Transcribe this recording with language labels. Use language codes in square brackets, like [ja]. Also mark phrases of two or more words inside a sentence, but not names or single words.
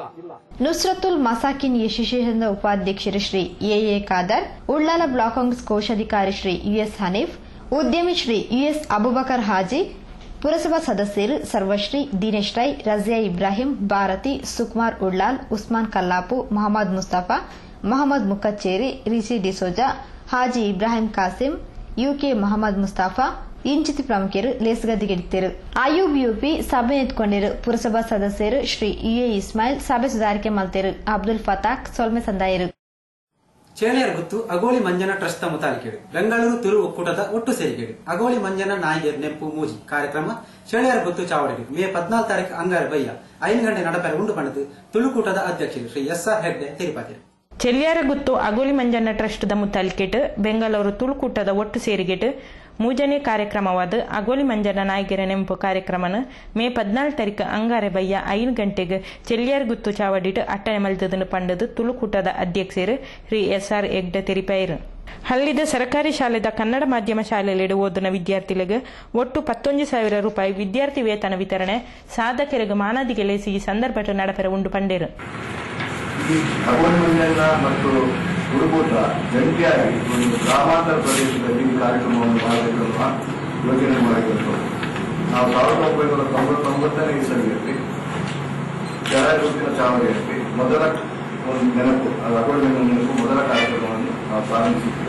[tcy] ನುಸ್ರತುಲ್ ಮಸಾಕಿನ್ ಯಶಸ್ವಿಯಿಂದ ಉಪಾಧ್ಯಕ್ಷರು ಶ್ರೀ ಎ ಖಾದರ್, ಉಳ್ಳಾಲ ಬ್ಲಾಕ್ ಕಾಂಗ್ರೆಸ್ ಕೋಶಾಧಿಕಾರಿ ಶ್ರೀ ಯುಎಸ್ ಹನೀಫ್, ಉದ್ಯಮಿ ಶ್ರೀ ಯುಎಸ್ ಅಬುಬಕರ್ ಹಾಜಿ, ಪುರಸಭಾ ಸದಸ್ಯರು ಸರ್ವಶ್ರೀ ದಿನೇಶ್ ರೈ, ರಜಿಯಾ ಇಬ್ರಾಹಿಂ, ಭಾರತಿ, ಸುಕುಮಾರ್ ಉಳ್ಳಾಲ್, ಉಸ್ಮಾನ್ ಕಲ್ಲಾಪು, ಮೊಹಮ್ಮದ್ ಮುಸ್ತಫಾ, ಮೊಹಮ್ಮದ್ ಮುಕ್ಕಚ್ಚೇರಿ, ರಿಸಿ ಡಿಸೋಜಾ, ಹಾಜಿ ಇಬ್ರಾಹಿಂ ಕಾಸಿಂ, ಯುಕೆ ಮೊಹಮ್ಮದ್ ಮುಸ್ತಫಾ ಇಂಚಿತಿ ಪ್ರಮುಖರು ಲೇಸ್ಗದಿಗೆಡಿತರು. ಐಯುಬಿಯುಪಿ ಸಭೆ ಎತ್ಕೊಂಡಿರು ಪುರಸಭಾ ಸದಸ್ಯರು ಶ್ರೀ ಯುಎ ಇಸ್ಮಾಯಿಲ್ ಸಭೆ ಸುಧಾರಿಕೆ ಮಲ್ತೇರು. ಅಬ್ದುಲ್ ಫತಾಕ್ ಸೊಲ್ಮೆ ಸಂದಾಯರು. ಚೇಳಿಯರ್ ಗುತ್ತು ಅಗೋಳಿ ಮಂಜನ ಟ್ರಸ್ಟ್ ಮುತಾಲಿಕೆಡು ಬೆಂಗಳೂರು ತುರು ಒಕ್ಕೂಟದ ಒಟ್ಟು ಸೇರಿಕೆಡು ಅಗೋಳಿ ಮಂಜನ ನಾಯಿಗೇರ್ ನೆಂಪು ಮೂಜಿ ಕಾರ್ಯಕ್ರಮ ಚೇಳಿಯರ್ ಗುತ್ತು ಚಾವಡಿಗೆ ಮೇ 14 ತಾರೀಕು ಅಂಗಾರ ಬಯ್ಯ 5 ಗಂಟೆ ನಡಪೆರ ಉಂಡು ಪಣದು ತುಳುಕೂಟದ ಅಧ್ಯಕ್ಷರು ಶ್ರೀ ಎಸ್.ಆರ್. ಹೆಗ್ಡೆ ತಿರುಪತಿ. ಚೆಲ್ಯಾರ ಗುತ್ತು ಅಗೋಳಿ ಮಂಜಣ್ಣ ಟ್ರಸ್ಟ್ ದ ಮುತಾಲಿಕೆಟ್ ಬೆಂಗಳೂರು ತುಳುಕೂಟದ ಒಟ್ಟು ಸೇರಿಗೆಟ್ ಮೂಜನೇ ಕಾರ್ಯಕ್ರಮವಾದ ಅಗೋಳಿ ಮಂಜಣ್ಣ ನಾಯಿಗೆರೆ ನೆಂಪು ಕಾರ್ಯಕ್ರಮನ ಮೇ 14 ತಾರೀಕು ಅಂಗಾರೆ ಬಯ್ಯ 5 ಗಂಟೆಗೆ ಚೆಲ್ಯಾರ ಗುತ್ತು ಚಾವಡಿಟ್ ಅಟ್ಟನೆ ಮಲ್ತದನ್ನು ಪಂಡದು ತುಳುಕೂಟದ ಅಧ್ಯಕ್ಷರು ಶ್ರೀ ಎಸ್.ಆರ್. ಹೆಗ್ಡೆ ತಿರುಪೈರು. ಹಳ್ಳಿದ ಸರ್ಕಾರಿ ಶಾಲೆದ ಕನ್ನಡ ಮಾಧ್ಯಮ ಶಾಲೆಯಲ್ಲಿ ಓದಿನ ವಿದ್ಯಾರ್ಥಿಗಳಿಗೆ ಒಟ್ಟು 11,000 ರೂಪಾಯಿ ವಿದ್ಯಾರ್ಥಿ ವೇತನ ವಿತರಣೆ ಸಾಧಕರಿಗೆ ಮಾನದಿಗೆ ಲೇಸಿ ಈ ಸಂದರ್ಭ ನಡಪೆರ ಉಂಡು ಪಂಡೇರು. [kn] ಅಗೋಳಿ ಮಂಜಣ್ಣ ಮತ್ತು ತುಳುಕೂಟ ಜಂಟಿಯಾಗಿ ಒಂದು ಗ್ರಾಮಾಂತರ ಪ್ರದೇಶದಲ್ಲಿ ಕಾರ್ಯಕ್ರಮವನ್ನು ಮಾಡಬೇಕೆನ್ನುವ ಯೋಜನೆ ಮಾಡಿಕೊಂಡು ನಾವು 1999ನೇ ಇಸವಿಯಲ್ಲಿ ಜಲಗುತ್ತಿನ ಚಾವಡಿಯಲ್ಲಿ ಮೊದಲ ಒಂದು ನೆನಪು ಅಗೋಳಿ ಮಂಜಣ್ಣ ನೆನಪು ಮೊದಲ ಕಾರ್ಯಕ್ರಮವನ್ನು ನಾವು ಪ್ರಾರಂಭಿಸಿದ್ದೆವು.